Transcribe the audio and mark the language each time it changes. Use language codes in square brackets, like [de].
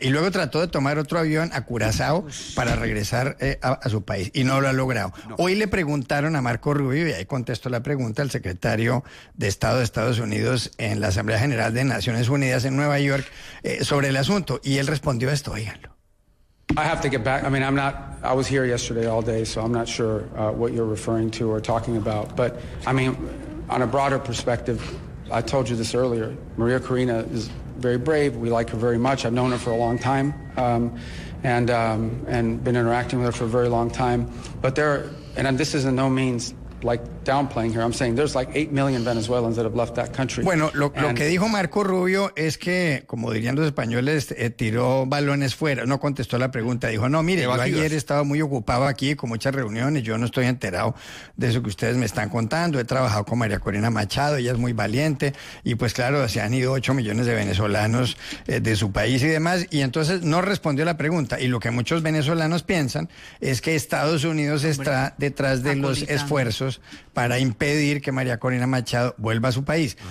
[es] Y luego trató de tomar otro avión a Curazao para regresar a su país y no lo ha logrado. No. Hoy le preguntaron a Marco Rubio, y ahí contestó la pregunta, al secretario de Estado de Estados Unidos en la Asamblea General de Naciones Unidas en Nueva York, sobre el asunto, y él respondió esto, oíganlo. [en] I have to get back. I mean, I was here yesterday all day, so I'm not sure what you're referring to or talking about. But, I mean, on a broader perspective, I told you this earlier, Maria Corina is very brave. We like her very much. I've known her for a long time. And been interacting with her for a very long time. But there are, and this is in no means like downplaying here, I'm saying there's like 8 million Venezuelans that have left that country. [es] Bueno, lo que dijo Marco Rubio es que, como dirían los españoles, tiró balones fuera, no contestó la pregunta, dijo, no, mire, yo ayer estaba muy ocupado aquí con muchas reuniones, yo no estoy enterado de eso que ustedes me están contando, he trabajado con María Corina Machado, ella es muy valiente, y pues claro, se han ido 8 millones de venezolanos de su país y demás, y entonces no respondió la pregunta, y lo que muchos venezolanos piensan es que Estados Unidos está detrás de los esfuerzos para impedir que María Corina Machado vuelva a su país.